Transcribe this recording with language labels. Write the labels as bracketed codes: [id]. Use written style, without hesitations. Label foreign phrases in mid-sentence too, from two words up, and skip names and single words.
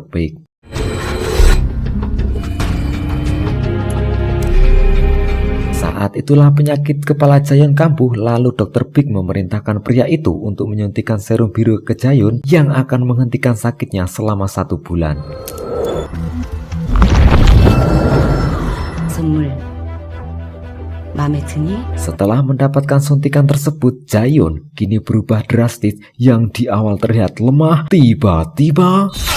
[id] Baek. Saat itulah penyakit kepala Jaehyun kambuh, lalu Dr. Baek memerintahkan pria itu untuk menyuntikkan serum biru ke Jaehyun yang akan menghentikan sakitnya selama 1 bulan. [ko] 선물 마음에 드니? [id] Setelah mendapatkan suntikan tersebut, Jaehyun kini berubah drastis. Yang di awal terlihat lemah, tiba-tiba